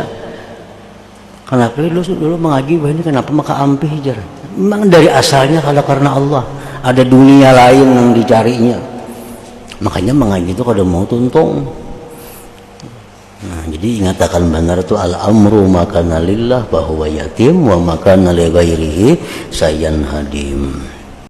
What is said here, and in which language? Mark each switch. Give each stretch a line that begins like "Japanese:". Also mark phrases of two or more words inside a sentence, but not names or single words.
Banjar: Kenapa dulu mengaji ini kenapa maka ampih jar? Memang dari asalnya kalau karena Allah ada dunia lain yang dicarinya. Makanya mengaji itu kada mau tuntung. Nah, jadi ingatakan benar itu
Arabic: الأمر ما كان لله فهو يتم وما كان لغيره سينهدم.